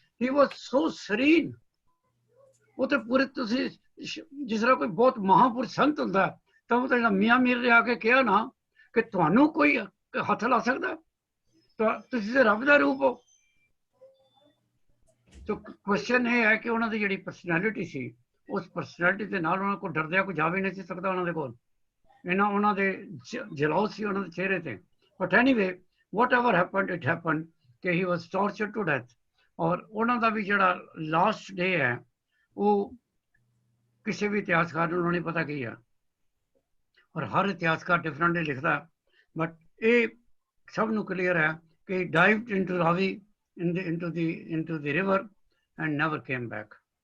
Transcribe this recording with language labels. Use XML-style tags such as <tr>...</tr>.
<en>He was so serene.</en> <pa>ਉਹ ਤੇ ਪੂਰੇ ਤੁਸੀਂ ਜਿਸ ਤਰ੍ਹਾਂ ਕੋਈ ਬਹੁਤ ਮਹਾਂਪੁਰਸ਼ ਸੰਤ ਹੁੰਦਾ ਤਾਂ ਉਹ ਤਾਂ ਜਿਹੜਾ ਮੀਆਂ ਮੀਰ ਨੇ ਆ ਕੇ ਕਿਹਾ ਨਾ ਕਿ ਤੁਹਾਨੂੰ ਕੋਈ ਹੱਥ ਲਾ ਸਕਦਾ, ਤਾਂ ਤੁਸੀਂ ਤੇ ਰੱਬ ਦਾ ਰੂਪ ਹੋ। ਤਾਂ ਕੁਐਸਚਨ ਇਹ ਹੈ ਕਿ ਉਹਨਾਂ ਦੀ ਜਿਹੜੀ ਪਰਸਨੈਲਿਟੀ ਸੀ, ਉਸ ਪਰਸਨੈਲਿਟੀ ਦੇ ਨਾਲ ਉਹਨਾਂ ਕੋਲ ਡਰਦਿਆਂ ਕੋਈ ਜਾ ਵੀ ਨਹੀਂ ਸੀ ਸਕਦਾ ਉਹਨਾਂ ਦੇ ਕੋਲ। ਇਹਨਾਂ ਉਹਨਾਂ ਦੇ ਜਲਾਉ ਸੀ ਉਹਨਾਂ ਦੇ ਚਿਹਰੇ ਤੇ।</pa> <en>But anyway whatever happened it happened ਕਿ he was tortured to death।</en> <pa>ਔਰ ਉਹਨਾਂ ਦਾ ਵੀ ਜਿਹੜਾ ਲਾਸਟ ਡੇ ਹੈ ਉਹ ਕਿਸੇ ਵੀ ਇਤਿਹਾਸਕਾਰ ਨੂੰ ਨਹੀਂ ਪਤਾ ਕੀ ਹੈ, ਔਰ ਹਰ ਇਤਿਹਾਸਕਾਰ ਡਿਫਰੈਂਟਲੀ ਲਿਖਦਾ। ਬਟ ਇਹ ਸਭ ਨੂੰ ਕਲੀਅਰ ਹੈ ਕਿ</pa> <en>Dived into Ravi into the river and never came back।</en>